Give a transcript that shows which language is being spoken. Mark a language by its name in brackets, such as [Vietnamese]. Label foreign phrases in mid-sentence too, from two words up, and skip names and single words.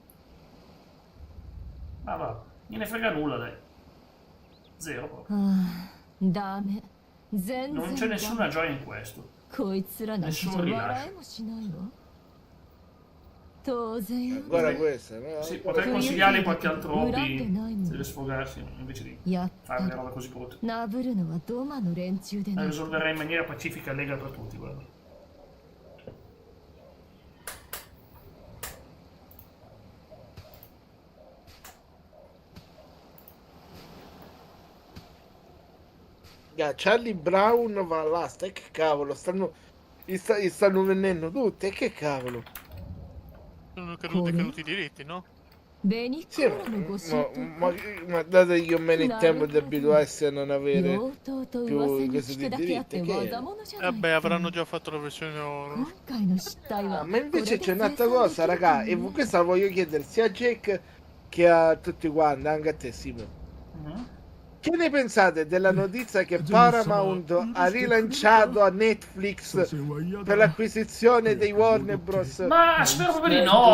[Italian] Ma va, gliene frega nulla lei. Zero proprio. [Japanese] ああダメ全 [Italian] Non c'è [Japanese] 然ダ [Italian] nessuna [Japanese] メ [Italian] gioia in questo. [Japanese] こいつらなんてじゃ [Italian] Nessun rilascio. [Japanese] 笑いもしないわ当然よ [Italian] Guarda questa, no? Sì, potrei consigliarle qualche altro hobby Urante per sfogarsi invece di [Japanese] やっ [Italian] fare [Japanese] ぱ [Italian] una [Japanese] り [Italian] roba così brutta. [Japanese] なぶるのはドマの連中で [Italian] La [Japanese] ね [Italian] risolverei in maniera pacifica e lega per tutti, guarda. Charlie Brown va all'asta e che cavolo, gli stanno venendo tutti e che cavolo. Sono caduti i diritti, no? [Japanese] 紅 [Italian] Sì, [Japanese] コーラのご神 [Italian] ma dategli un meno il tempo di abituarsi a non [Japanese] と [Italian] avere [Japanese] とうとうと [Italian] più [Japanese] 噂に [Italian] questi [Japanese] 聞くだけあって [Italian] diritti che [Japanese] 技物じゃない [Italian] Vabbè, avranno già fatto la versione oro. [Japanese] 今回の失態は [Italian] ma invece [Japanese] こ [Italian] c'è [Japanese] れで [Italian] un'altra [Japanese] 生産 [Italian] cosa [Japanese] できる [Italian] raga e [Japanese] のね [Italian] questa la voglio chiedere sia a Jack che a tutti quanti, anche a te Simo. Che ne pensate della notizia che Paramount ha rilanciato a Netflix per l'acquisizione dei Warner Bros? Ma spero proprio di no.